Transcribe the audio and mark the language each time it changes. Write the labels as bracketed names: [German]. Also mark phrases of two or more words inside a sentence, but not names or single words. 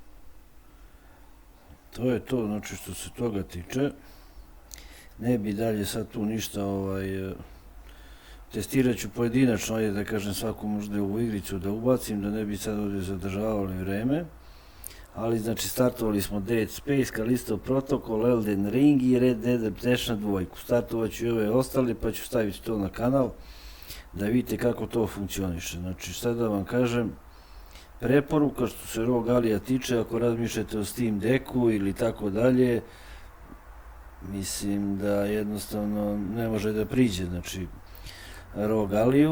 [Serbian] To je to, znači što se toga tiče. Ne bi dalje sad tu ništa testirat ću pojedinačno, ajde da kažem svaku možda ovu igricu da ubacim, da ne bi sad ovdje zadržavali vreme. Ali znači startovali smo Dead Space, Callisto Protocol, Elden Ring i Red Dead Redemption 2. Startovat ću i ove ostale pa ću staviti to na kanal da vidite kako to funkcioniše. Znači šta da vam kažem, preporuka što se ROG Alija tiče, ako razmišljate o Steam Decku ili tako dalje, mislim da jednostavno ne može da priđe, znači ROG Aliju.